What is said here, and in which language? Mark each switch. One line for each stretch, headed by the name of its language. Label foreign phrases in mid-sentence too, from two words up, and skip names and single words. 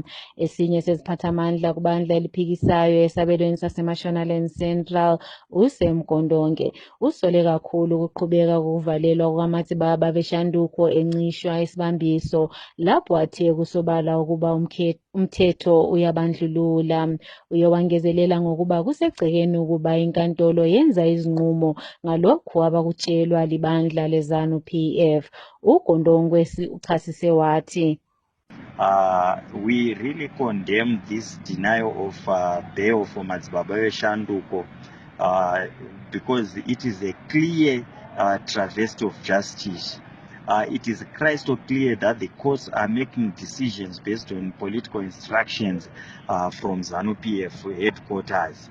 North Ndebele: Esinye seziphathamandla kubandla eliphikisayo esabelweni saseMashonaland Central uSam Kondonke usole kakhulu ukuqhubeka kokuvalelwa kukaMatsibaba Veshanduko encishwa isibambiso lapho athe kusobala ukuba umthetho uyabandlulula. Uye wangezelela ngokuba kusegcekeni ukuba inkantolo yenza izinqumo ngalokhu abakutshelwa libandla leZANU PF. uGondongwe uchasise wathi
English: we really condemn this denial of bail for Matsibaba Veshanduko because it is a clear travesty of justice. It is crystal clear that the courts are making decisions based on political instructions from ZANU-PF headquarters.